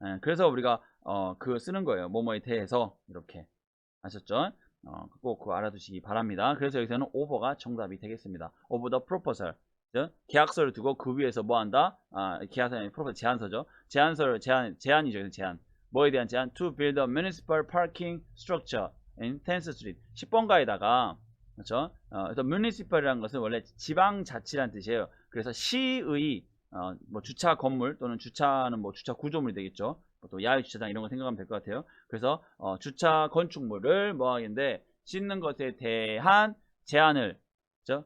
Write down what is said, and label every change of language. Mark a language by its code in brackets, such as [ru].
[ko] 그래서 우리가 그거 쓰는 거예요. 뭐뭐에 대해서 이렇게. 아셨죠? 꼭 그거 알아두시기 바랍니다. 그래서 여기서는 over가 정답이 되겠습니다. [en] over the proposal. [ko] 계약서를 두고 그 위에서 뭐 한다? 계약서는 proposal 제안서죠. 제안이죠. 제안. 뭐에 대한 제안? [en] To build a municipal parking structure in 10th Street. [ko] 10번가에다가 그렇죠? 그래서 municipal이라는 것은 원래 지방자치라는 뜻이에요. 그래서 시의 뭐 주차 건물 또는 주차는 뭐 주차 구조물이 되겠죠. 또 야외 주차장 이런 거 생각하면 될 것 같아요. 그래서 주차 건축물을 뭐 하겠는데 짓는 것에 대한 제안을 그렇죠?